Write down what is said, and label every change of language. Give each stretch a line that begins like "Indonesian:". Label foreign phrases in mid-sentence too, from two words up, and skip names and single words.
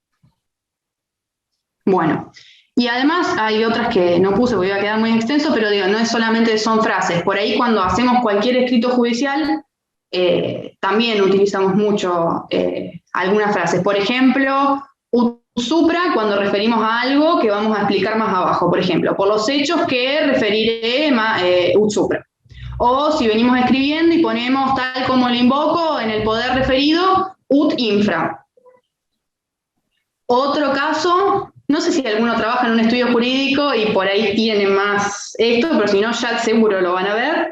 Spanish: Bueno, y además hay otras que no puse porque iba a quedar muy extenso, pero digo, no es solamente son frases. Por ahí cuando hacemos cualquier escrito judicial, también utilizamos mucho algunas frases. Por ejemplo, supra cuando referimos a algo que vamos a explicar más abajo. Por ejemplo, por los hechos que referiré
Latin: ut supra.
Spanish: O si venimos escribiendo y ponemos tal como lo invoco en el poder referido,
Latin: ut infra.
Spanish: Otro caso, no sé si alguno trabaja en un estudio jurídico y por ahí tiene más esto, pero si no ya seguro lo van a ver.